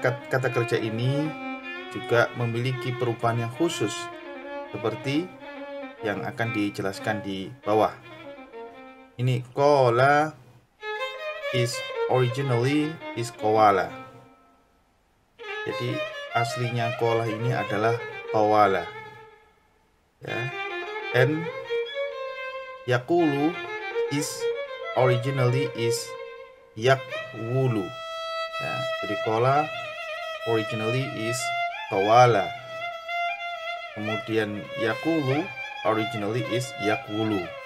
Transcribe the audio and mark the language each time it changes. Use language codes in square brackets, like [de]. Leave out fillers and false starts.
[id] Kata kerja ini juga memiliki perubahan yang khusus seperti yang akan dijelaskan di bawah. [en] Ini qala is originally is qawala. [id] Jadi aslinya qala ini adalah qawala ya. [en] And yaqulu is originally is yaqwulu ya. Jadi qala originally is qawala, kemudian yaqulu originally is yaqwulu.